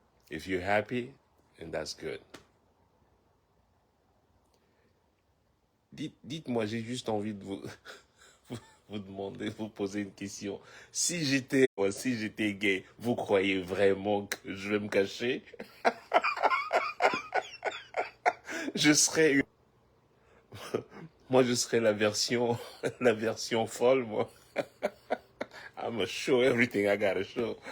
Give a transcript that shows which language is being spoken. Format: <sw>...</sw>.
<en>If you're happy, then that's good.</en> <fr>Dites-moi, j'ai juste envie de vous demander, vous poser une question. Si j'étais gay, vous croyez vraiment que je vais me cacher? Je serais moi je serais la version folle, moi.</fr> <en>I'ma show everything I gotta show.</en>